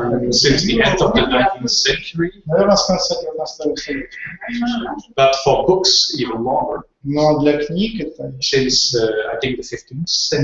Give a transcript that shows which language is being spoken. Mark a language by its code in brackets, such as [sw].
[en] Since the end of the 19th century, [ru] наверное, с конца 19 столетия. [en] but for books even longer, [ru] Но для книг это [en] since I think the 15th century.